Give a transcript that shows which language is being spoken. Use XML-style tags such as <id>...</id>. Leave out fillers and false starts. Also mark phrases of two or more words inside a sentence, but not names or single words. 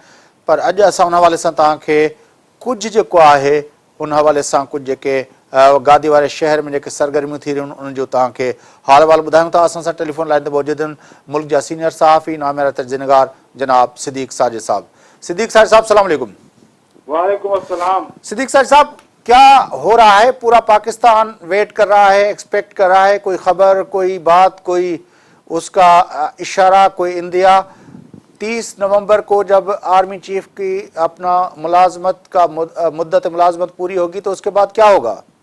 <sd>पर अॼु असां उन हवाले सां तव्हांखे कुझु जेको आहे उन हवाले सां कुझु जेके गादी वारे शहर में जेके सरगर्मियूं थी रहियूं आहिनि उन्हनि जो तव्हांखे हाल वाल ॿुधायूं था। असां सां टेलीफोन लाइन ते मौजूद आहिनि मुल्क जा सीनियर सहाफ़ी नामेरा तर्जुमेगार जनाब सिद्दीक़ साजिद साहब। सिद्दीक़ साजिद साहब सलाम अलैकुम। वालेकुम अस्सलाम।</sd> <ur>صدیق ساجد صاحب، کیا ہو رہا ہے؟ پورا پاکستان ویٹ کر رہا ہے، ایکسپیکٹ کر رہا ہے، کوئی خبر، کوئی بات، کوئی اس کا اشارہ، کوئی اندیا 30 نومبر کو جب آرمی چیف کی اپنا ملازمت کا مدت ملازمت پوری ہوگی تو اس کے بعد کیا ہوگا?</ur>